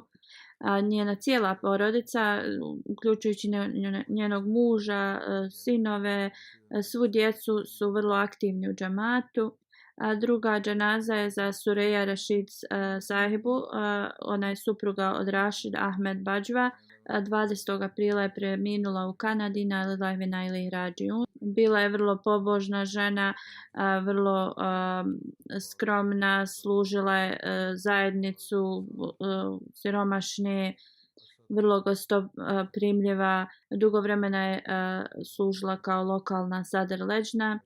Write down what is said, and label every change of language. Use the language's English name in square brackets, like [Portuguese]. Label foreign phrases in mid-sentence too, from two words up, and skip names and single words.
[Bosnian] Njena cijela porodica, uključujući njenog muža, sinove, svu djecu su vrlo aktivni u džematu. Druga dženaza je za Sureja Rashid sahibu, ona je supruga od Rashid Ahmed Badžva. 20. aprila je preminula u Kanadi na [Arabic] لله وإنا إليه راجعون. [Bosnian] Bila je vrlo pobožna žena, vrlo skromna, služila je zajednicu siromašne, vrlo gostoprimljiva. Dugo vremena je služila kao lokalna sadr leđna.